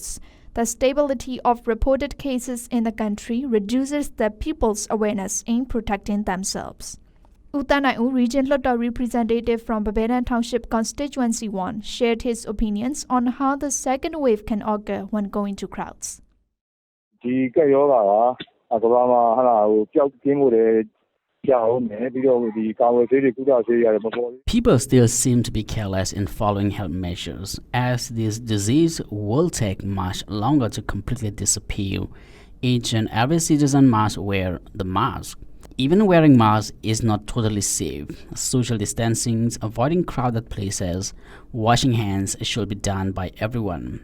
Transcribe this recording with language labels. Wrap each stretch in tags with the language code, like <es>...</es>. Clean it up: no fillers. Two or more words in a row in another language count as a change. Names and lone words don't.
<en>The stability of reported cases in the country reduces the people's awareness in protecting themselves. Uttanaiu Region Hluttaw representative from Babedan Township Constituency 1 shared his opinions on how the second wave can occur when going to crowds.</en> <my>ဒီကက်ရောဂါကကမ္ဘာမှာဟာလာဟိုပျောက်ကင်းမှုတွေ</my> <en>People still seem to be careless in following health measures, as this disease will take much longer to completely disappear. Each and every citizen must wear the mask. Even wearing masks is not totally safe. Social distancing, avoiding crowded places, washing hands should be done by everyone.</en>